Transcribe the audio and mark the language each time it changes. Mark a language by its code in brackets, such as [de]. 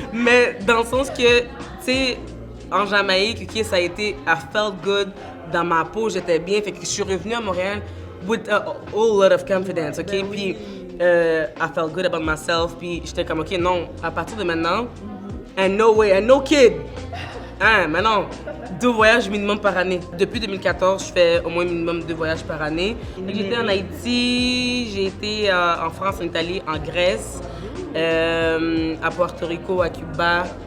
[fr] Mais dans le sens que, tu sais, en Jamaïque, OK, ça a été... [en] I felt good. [fr] Dans ma peau, j'étais bien. Fait que je suis revenue à Montréal [en] with a whole lot of confidence, [fr] OK? Puis, [en] I felt good about myself. [fr] Puis, j'étais comme, OK, non, à partir de maintenant, [en] and no way, and no kid. [fr] Hein, maintenant, 2 voyages minimum par année. Depuis 2014, je fais au moins minimum 2 voyages par année. J'étais en Haïti, j'ai été en France, en Italie, en Grèce, à Puerto Rico, à Cuba.